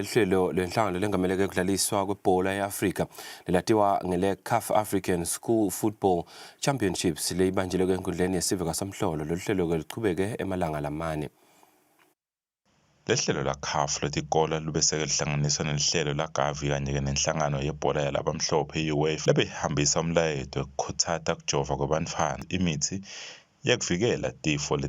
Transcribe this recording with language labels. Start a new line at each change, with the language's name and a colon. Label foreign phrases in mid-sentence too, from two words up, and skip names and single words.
Swati: hlelo lenhlangano lengameleke ukudlaliswa kwebhola eAfrika lelatiwa ngele CAF African School Football Championships leyibanjelwe enkundleni yesive kaSamhlolo. Lolu hlelo lichubeke emalanga lamane. Lehlelo la CAF letikolo lubeseke lihlanganiswa nelihlelo la Gavi kanye nenhlangano yebhola yalabamhlophe iUEFA lebehambisa umlayeto wekukhuthata kujova kwabantfwana imithi yekuvikela tifo letahlukahlukene.